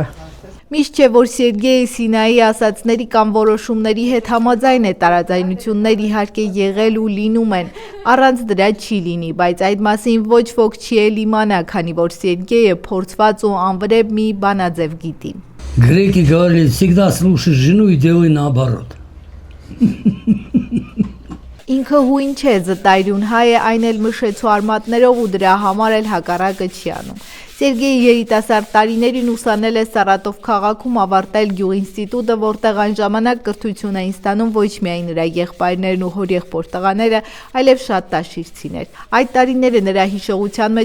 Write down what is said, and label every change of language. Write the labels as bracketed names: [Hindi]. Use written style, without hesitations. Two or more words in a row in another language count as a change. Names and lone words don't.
[Armenian] Միշտ չէ որ Սերգեյը Սինայի ասածների կամ որոշումների հետ համաձայն է, տարաձայնություններ իհարկե եղել ու լինում են, առանց դրա չի լինի, բայց այդ մասին ոչ ոք չի էլ իմանա, քանի որ Սերգեյը փորձված ու անվրեպ մի բանաձև գիտի։ [Russian] Греки говорили, всегда слушай жену и делай наоборот. [Armenian] Ինքը հույն չէ, զտայրուն հայ է, այն էլ մշեցու արմատներով ու դրա համար էլ հակառակը չի անում։ Սերգեյը երիտասարդ տարիներին ուսանել է Սարատով քաղաքում, ավարտել գյուղինստիտուտը, որտեղ այն ժամանակ կրթություն էին ստանում ոչ միայն նրա եղբայրներն ու հորեղբոր տղաները, այլև շատ տաշիրցիներ։ Այդ տարիները նրա հիշողության